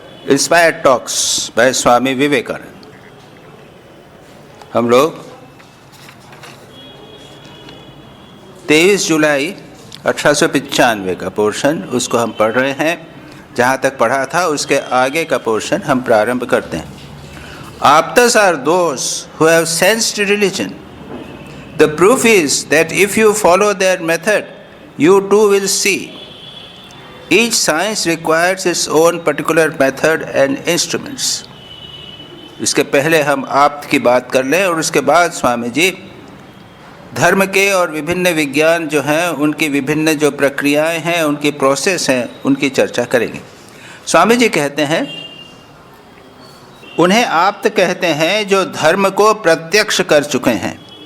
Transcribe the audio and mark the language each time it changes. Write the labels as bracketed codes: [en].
[hi] Inspired talks bye Swami Vivekananda. हम लोग 23 जुलाई 1895 का पोर्शन उसको हम पढ़ रहे हैं। जहाँ तक पढ़ा था उसके आगे का पोर्शन हम प्रारंभ करते हैं। [en] Aptas are those who have sensed religion. The proof is that if you follow their method, you too will see. Each science requires its own particular method and instruments. [hi] इसके पहले हम आप्त की बात कर लें और उसके बाद स्वामी जी धर्म के और विभिन्न विज्ञान जो हैं उनकी विभिन्न जो प्रक्रियाएं हैं, उनकी प्रोसेस हैं, उनकी चर्चा करेंगे। स्वामी जी कहते हैं उन्हें आप्त कहते हैं जो धर्म को प्रत्यक्ष कर चुके हैं।